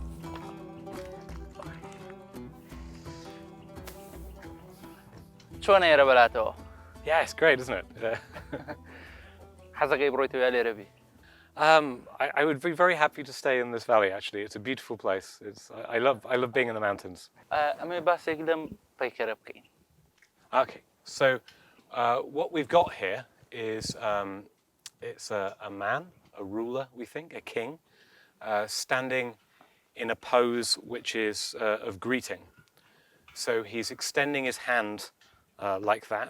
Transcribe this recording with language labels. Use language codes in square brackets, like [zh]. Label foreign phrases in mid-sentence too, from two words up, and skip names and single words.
[ckb] چۆنە ئێرە بەلاتەوە؟ [en] Yeah, it's great, isn't it? [ckb] حەزەکەی بڕۆیتەوە لێرە بی؟ [en] I would be very happy to stay in this valley. Actually, it's a beautiful place. I love being in the mountains. [ckb] ئەمێ باسێک لەم پەیکەرە بکەین. [en] Okay, so what we've got here is it's a man, a ruler, we think, a king, standing in a pose which is of greeting. So he's extending his hand like that.